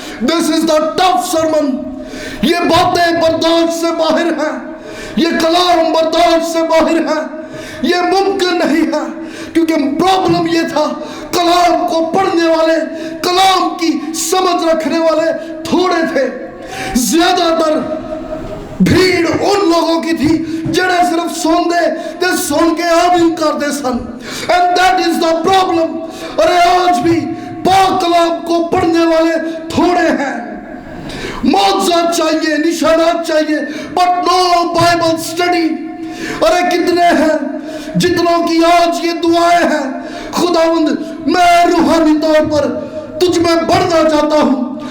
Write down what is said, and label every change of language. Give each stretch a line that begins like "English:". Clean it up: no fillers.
English: This is the tough sermon.
Urdu: یہ باتیں برداشت سے باہر ہیں, یہ کلام برداشت سے باہر ہے. یہ ممکن نہیں ہے, کیونکہ پرابلم یہ تھا کلام کو پڑھنے والے, کلام کی سمجھ رکھنے والے تھوڑے تھے. زیادہ تر بھیڑ ان لوگوں کی تھی
Punjabi: جڑے صرف سن دے تے سن کے آمین کر دے سن.
English: And that is the problem.
Urdu: اور آج بھی پاک کلام کو پڑھنے والے تھوڑے ہیں. معجزات چاہیے, نشانات چاہیے,
English: but no Bible study.
Urdu: ارے کتنے ہیں جتنوں کی آج یہ دعائیں ہیں, خداوند میں روحانی طور پر تجھ میں بڑھنا چاہتا ہوں.